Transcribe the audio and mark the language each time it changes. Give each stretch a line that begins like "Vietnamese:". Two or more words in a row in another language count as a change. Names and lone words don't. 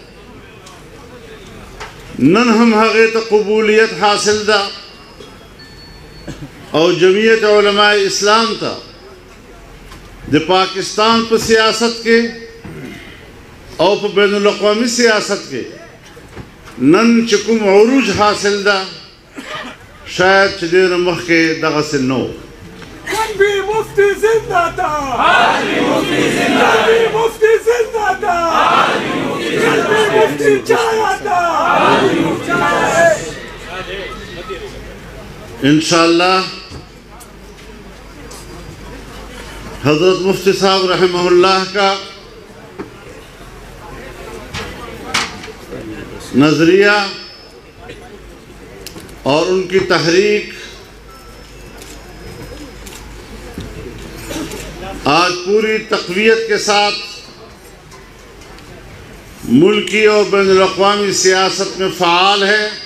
Pashto: نن هم هغې ته قبولیت حاصل ده او جمعیت علماء اسلام ته د پاکستان په سیاست کې او په بین الاقوامی سیاست کې نن چې کوم عروج حاصل ده شاید چې ډېره مخکې دغسې نه و.
Urdu: حاجی مفتی زندہ تھا، حاجی مفتی زندہ، حاجی مفتی زندہ تھا، حاجی مفتی چایا تھا، حاجی مفتی چایا. انشاءاللہ حضرت مفتی صاحب رحمہ اللہ کا نظریہ اور ان کی تحریک آج پوری تقویت کے ساتھ ملکی اور بین الاقوامی سیاست میں فعال ہے